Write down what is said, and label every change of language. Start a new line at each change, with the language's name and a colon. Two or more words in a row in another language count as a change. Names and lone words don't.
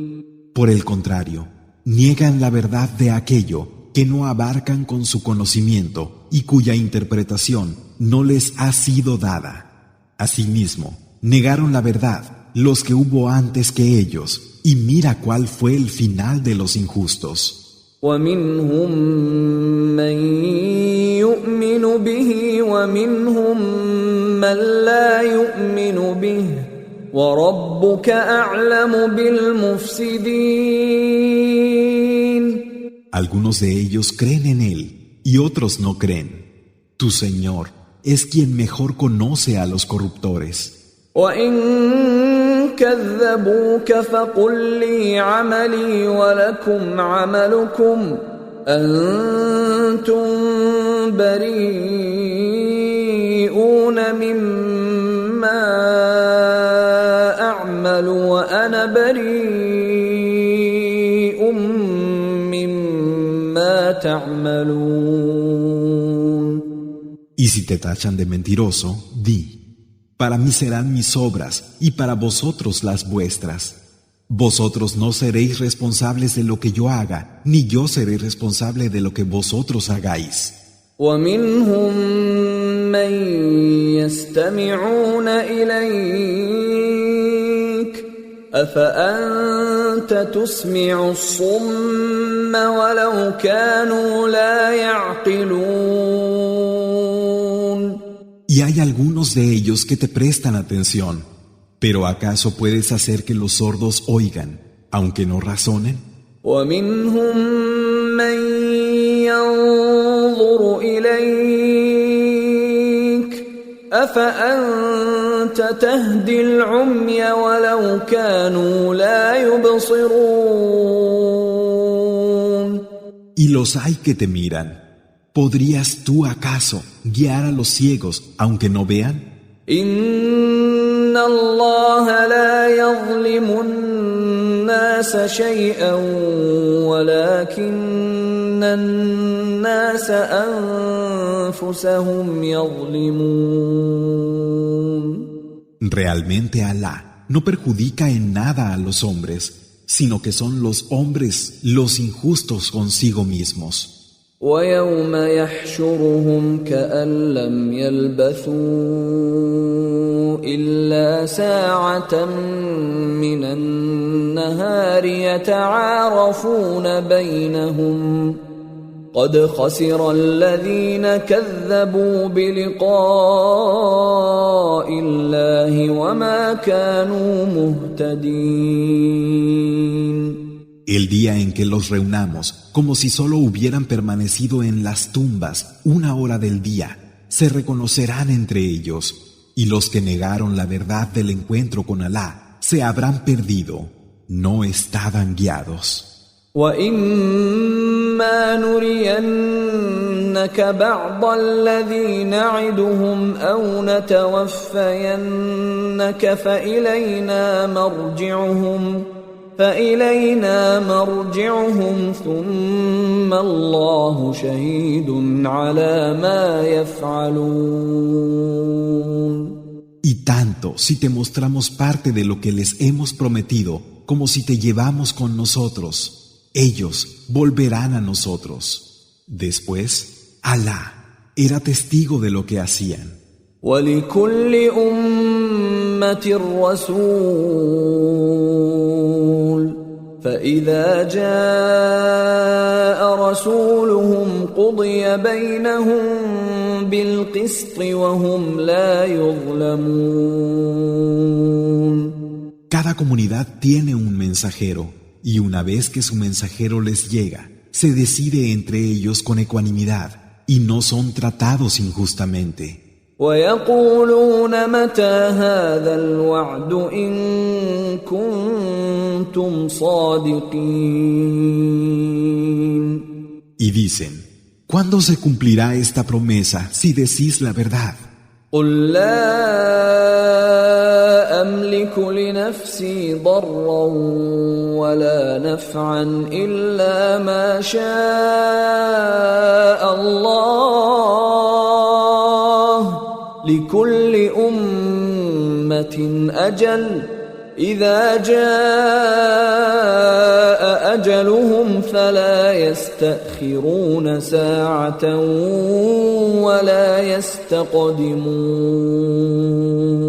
Spanish: Por el contrario, niegan la verdad de aquello que no abarcan con su conocimiento y cuya interpretación no les ha sido dada. Asimismo, negaron la verdad los que hubo antes que ellos, y mira cuál fue el final de los injustos.
Arabic: ومنهم من يؤمن به ومنهم من لا يؤمن به وربك أعلم بالمفسدين.
Spanish: Algunos de ellos creen en él y otros no creen. Tu Señor es quien mejor conoce a los corruptores.
Arabic: وإن كذبوك فقل لي عملي ولكم عملكم أنتم بريئون مما أعمل وأنا بريء مما تعملون.
Spanish: Y si te tachan de mentiroso, di: para mí serán mis obras y para vosotros las vuestras. Vosotros no seréis responsables de lo que yo haga, ni yo seré responsable de lo que vosotros hagáis.
Arabic: ومنهم من يستمعون إليك أفأنت تسمع الصم ولو كانوا لا يعقلون.
Spanish: Y hay algunos de ellos que te prestan atención, pero ¿acaso puedes hacer que los sordos oigan, aunque no razonen?
Arabic: ومنهم من ينظر إليك أفأنت تهدي العمي ولو كانوا لا يبصرون.
Spanish: Y los hay que te miran. ¿Podrías tú acaso guiar a los ciegos aunque no vean?
Arabic: إن الله لا يظلم الناس شيئا ولكن الناس أنفسهم يظلمون.
Spanish: Realmente Alá no perjudica en nada a los hombres, sino que son los hombres los injustos consigo mismos.
Arabic: ويوم يحشرهم كأن لم يلبثوا إلا ساعة من النهار يتعارفون بينهم قد خسر الذين كذبوا بلقاء الله وما كانوا مهتدين.
Spanish: El día en que los reunamos, como si solo hubieran permanecido en las tumbas una hora del día, se reconocerán entre ellos, y los que negaron la verdad del encuentro con Alá se habrán perdido, no estaban guiados.
Arabic: وَإِمَّا نُرِيَنَّكَ بَعْضَ الَّذِي نَعِدُهُمْ أَوْ نَتَوَفَّيَنَّكَ فإلينا مرجعهم ثم الله شهيد على ما يفعلون.
Spanish: Y tanto si te mostramos parte de lo que les hemos prometido, como si te llevamos con nosotros, ellos volverán a nosotros. Después, Alá era testigo de lo que hacían.
Arabic: ولكل أمة رسول فإذا جاء رسولهم قضي بينهم بالقسط وهم لا يظلمون.
Spanish: Cada comunidad tiene un mensajero, y una vez que su mensajero les llega, se decide entre ellos con ecuanimidad, y no son tratados injustamente.
Arabic: ويقولون متى هذا الوعد إن كنتم صادقين.
Spanish: Y dicen: ¿cuándo se cumplirá esta promesa si decís la verdad?
Arabic: قل لا أملك لنفسي ضرا ولا نفعا إلا ما شاء الله لكل أمة أجل إذا جاء أجلهم فلا يستأخرون ساعة ولا يستقدمون.